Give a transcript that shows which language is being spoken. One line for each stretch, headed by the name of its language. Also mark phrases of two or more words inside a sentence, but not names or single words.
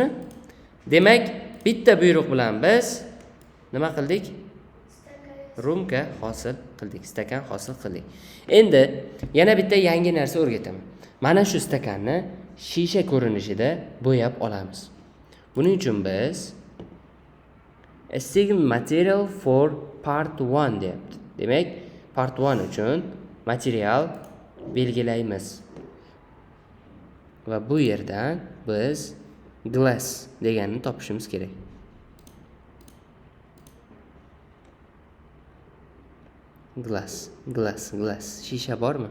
Uzbek: Demak, bitta buyruq bilan biz nima qildik? Rumka hosil qildik, stakan hosil qildik. Endi yana bitta yangi narsa o'rgataman. Mana shu stakanni shisha ko'rinishida bo'yab olamiz. Buning uchun biz
English: assign material for part 1
Uzbek: deyapti. Demak, part 1 uchun material belgilaymiz. Va bu yerdan biz glass deganini topishimiz kerak. Glass. Shisha bormi?